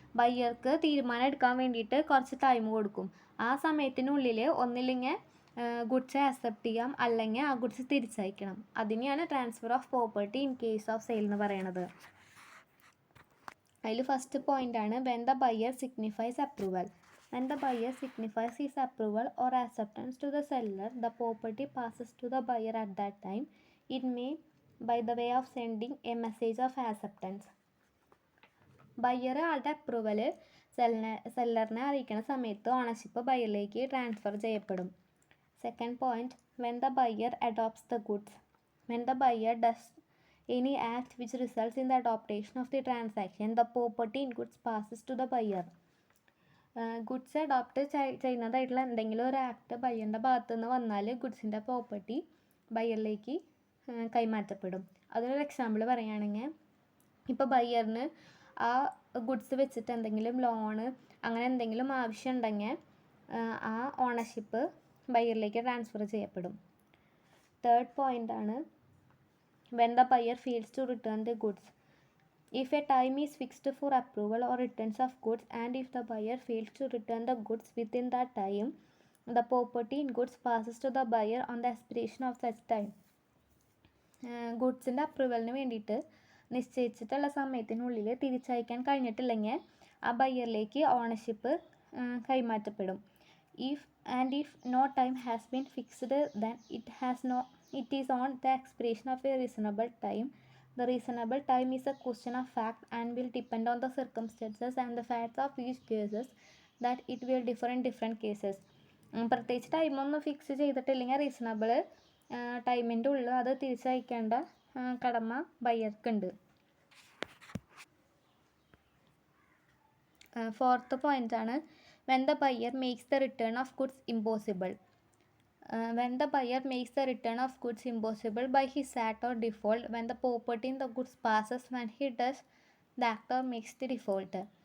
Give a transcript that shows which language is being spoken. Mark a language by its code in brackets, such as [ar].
[ml] ബയ്യർക്ക് തീരുമാനം എടുക്കാൻ വേണ്ടിയിട്ട് കുറച്ച് ടൈം കൊടുക്കും. ആ സമയത്തിനുള്ളിൽ ഒന്നില്ലെങ്കിൽ ഗുഡ്സ് ആക്സെപ്റ്റ് ചെയ്യാം, അല്ലെങ്കിൽ ആ ഗുഡ്സ് തിരിച്ചയക്കണം. അതിനെയാണ് [en] transfer of property in case of sale [ml] എന്ന് പറയുന്നത്. [en] അതിൽ ഫസ്റ്റ് പോയിൻ്റാണ് when the buyer signifies approval. When the buyer signifies his approval or acceptance to the seller, the property passes to the buyer at that time. It may by the way of sending a message of acceptance. [ml] Buyer ആളുടെ approval സെല്ലറിനെ അറിയിക്കുന്ന സമയത്ത് ownership ബയറിലേക്ക് transfer ചെയ്യപ്പെടും. [en] Second point, when the buyer adopts the goods. When the buyer does any act which results in the adoption of the transaction, the property in goods passes to the buyer. [ml] Goods adopt ചെയ്യുന്നതായിട്ടുള്ള എന്തെങ്കിലും ഒരു act ബയ്യറിൻ്റെ ഭാഗത്തു നിന്ന് വന്നാൽ ഗുഡ്സിൻ്റെ property ബയ്യറിലേക്ക് കൈമാറ്റപ്പെടും. അതിനൊരു example പറയുകയാണെങ്കിൽ, ഇപ്പോൾ ബയ്യറിന് ആ goods വെച്ചിട്ട് എന്തെങ്കിലും ലോണ് അങ്ങനെ എന്തെങ്കിലും ആവശ്യം ഉണ്ടെങ്കിൽ ആ ഓണർഷിപ്പ് ബയ്യറിലേക്ക് ട്രാൻസ്ഫർ ചെയ്യപ്പെടും. [en] Third പോയിൻ്റാണ് when the buyer fails to return the goods. If a time is fixed for approval or returns of goods, and if the buyer fails to return the goods within that time, the property in goods passes to the buyer on the expiration of such time. [ml] ഗുഡ്സിൻ്റെ അപ്രൂവലിന് വേണ്ടിയിട്ട് നിശ്ചയിച്ചിട്ടുള്ള സമയത്തിനുള്ളിൽ തിരിച്ചയക്കാൻ കഴിഞ്ഞിട്ടില്ലെങ്കിൽ ആ ബയ്യറിലേക്ക് ownership കൈമാറ്റപ്പെടും. [en] If no time has been fixed, then it is on the expiration of a reasonable time. The reasonable time is a question of fact and will depend on the circumstances and the facts of each cases, that it will differ in different cases. [ml] പ്രത്യേകിച്ച് ടൈമൊന്നും fix ചെയ്തിട്ടില്ലെങ്കിൽ reasonable ടൈമിൻ്റെ ഉള്ളിൽ അത് തിരിച്ചയക്കേണ്ട കടമ ബയ്യർക്കുണ്ട്. [en] Fourth പോയിൻ്റാണ് when the buyer makes the return of goods impossible. When the buyer makes the return of goods impossible by his act or default, when the property in the goods passes, when he does, the actor makes the default.